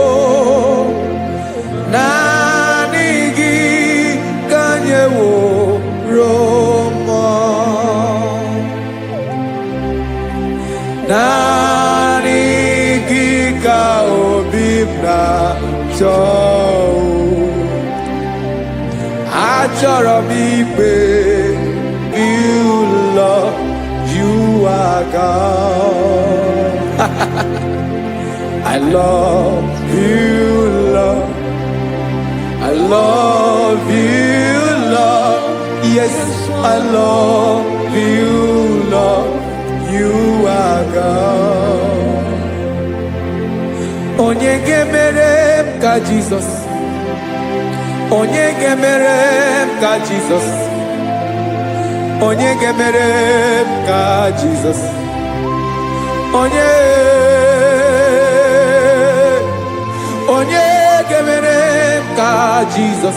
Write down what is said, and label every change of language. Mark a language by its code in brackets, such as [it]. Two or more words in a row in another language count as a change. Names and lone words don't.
[ig] Naanị gị ka nyeworo m. Naanị gị ka obi m na-achọ. Achọrọ m ikpe [en] you, Lord, you are God. I love you, Lord. I love you, Lord. Yes, I love you, Lord. You are God. [ig] Onye ga-emere m ka Jesus. Onye ga-emere m ka Jesus. Onye ga-emere m ka Jesus. Onye ga-emere m ka Jesus.